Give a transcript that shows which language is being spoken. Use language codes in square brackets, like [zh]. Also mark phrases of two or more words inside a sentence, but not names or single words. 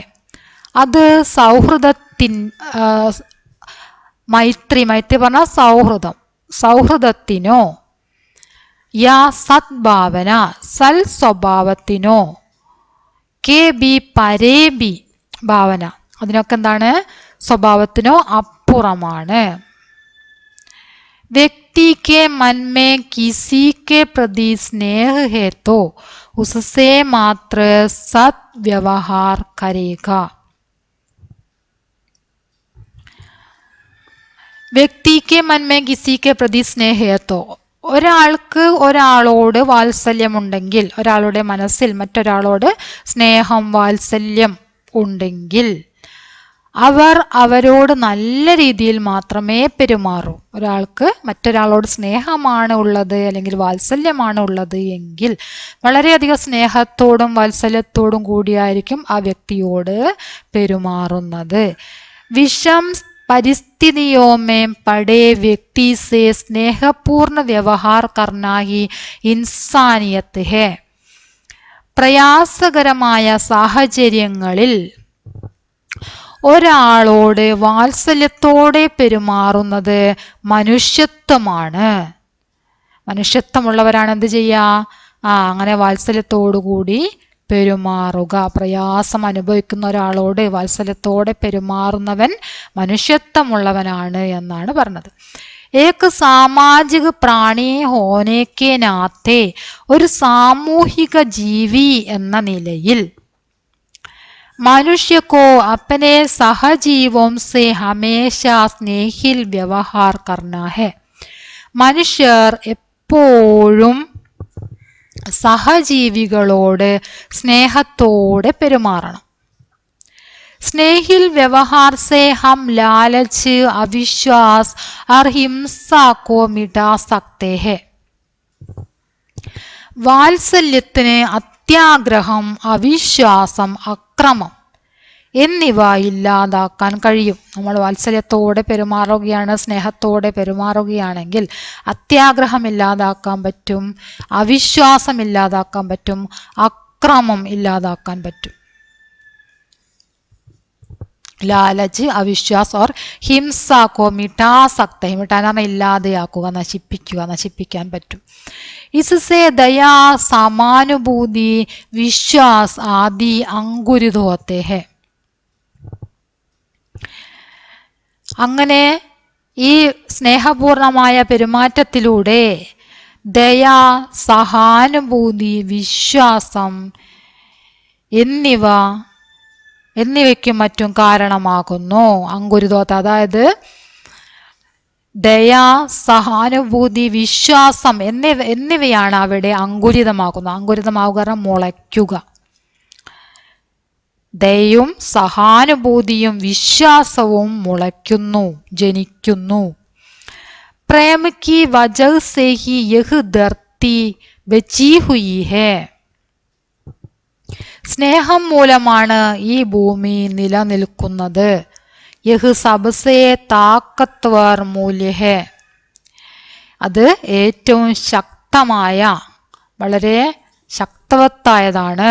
[ml] അത് മൈത്രി പറഞ്ഞാൽ സൗഹൃദം, സൗഹൃദത്തിനോ യാ സദ്ഭാവന സൽ സ്വഭാവത്തിനോ [hi] के भी परे भी भावना, [ml] അതിനൊക്കെ എന്താണ്? സ്വഭാവത്തിനോ അപ്പുറമാണ്. [hi] व्यक्ति के मन में किसी के प्रति स्नेह है तो उससे मात्र सद्व्यवहार करेगा. व्यक्ति के मन में किसी के प्रति स्नेह है तो, [ml] ഒരാൾക്ക് ഒരാളോട് വാത്സല്യമുണ്ടെങ്കിൽ, ഒരാളുടെ മനസ്സിൽ മറ്റൊരാളോട് സ്നേഹം വാത്സല്യം ഉണ്ടെങ്കിൽ അവർ അവരോട് നല്ല രീതിയിൽ മാത്രമേ പെരുമാറൂ. ഒരാൾക്ക് മറ്റൊരാളോട് സ്നേഹമാണ് ഉള്ളത് അല്ലെങ്കിൽ വാത്സല്യമാണ് ഉള്ളത് എങ്കിൽ വളരെയധികം സ്നേഹത്തോടും വാത്സല്യത്തോടും കൂടിയായിരിക്കും ആ വ്യക്തിയോട് പെരുമാറുന്നത്. [hi] विषम परिस्थितियों में पड़े व्यक्ति से स्नेहपूर्ण व्यवहार करना ही इंसानियत है. [ml] പ്രയാസകരമായ സാഹചര്യങ്ങളിൽ ഒരാളോട് വാത്സല്യത്തോടെ പെരുമാറുന്നത് മനുഷ്യത്വമാണ്. മനുഷ്യത്വമുള്ളവരാണ് എന്ത് ചെയ്യുക? അങ്ങനെ വാത്സല്യത്തോടു കൂടി പെരുമാറുക. പ്രയാസം അനുഭവിക്കുന്ന ഒരാളോട് വാത്സല്യത്തോടെ പെരുമാറുന്നവൻ മനുഷ്യത്വമുള്ളവനാണ് എന്നാണ് പറഞ്ഞത്. [hi] एक सामाजिक प्राणी होने के नाते [ml] ഒരു സാമൂഹിക ജീവി എന്ന നിലയിൽ [hi] मनुष्य को अपने सहजीवों से हमेशा स्नेहिल व्यवहार करना है. [ml] മനുഷ്യർ എപ്പോഴും സഹജീവികളോട് സ്നേഹത്തോടെ പെരുമാറണം. [hi] स्नेहिल व्यवहार से हम लालच, अविश्वास और हिंसा को मिटा सकते हैं. [ml] വാത്സല്യത്തിന് അത്യാഗ്രഹം, അവിശ്വാസം, അക്രമം എന്നിവ ഇല്ലാതാക്കാൻ കഴിയും. നമ്മൾ വാത്സല്യത്തോടെ പെരുമാറുകയാണ്, സ്നേഹത്തോടെ പെരുമാറുകയാണെങ്കിൽ അത്യാഗ്രഹം ഇല്ലാതാക്കാൻ പറ്റും, അവിശ്വാസം ഇല്ലാതാക്കാൻ പറ്റും, അക്രമം ഇല്ലാതാക്കാൻ പറ്റും. [hi] लालच, अविश्वास और हिंसा को मिटा सकते हैं. [ml] मिटाना ഇല്ലാതെയാക്കുക, നശിപ്പിക്കുക, നശിപ്പിക്കാൻ പറ്റും. [hi] इससे दया, समानुभूति, विश्वास आदि अंकुरित होते हैं. [ml] അങ്ങനെ ഈ സ്നേഹപൂർണമായ പെരുമാറ്റത്തിലൂടെ ദയ, സഹാനുഭൂതി, വിശ്വാസം എന്നിവയ്ക്കും മറ്റും കാരണമാകുന്നു. അങ്കുരിതോത്ത, അതായത് ദയ, സഹാനുഭൂതി, വിശ്വാസം എന്നിവയാണ് അവിടെ അങ്കുരിതമാകുന്നത്. അങ്കുരിതമാകുക മുളയ്ക്കുക. ദയയും സഹാനുഭൂതിയും വിശ്വാസവും മുളയ്ക്കുന്നു, ജനിക്കുന്നു. [hi] പ്രേമ की वजह से ही यह धरती बची हुई है. [ml] സ്നേഹം മൂലമാണ് ഈ ഭൂമി നിലനിൽക്കുന്നത്. [hi] यह सबसे ताकतवर मूल्य है. [ml] അത് ഏറ്റവും ശക്തമായ, വളരെ ശക്തവത്തായതാണ്.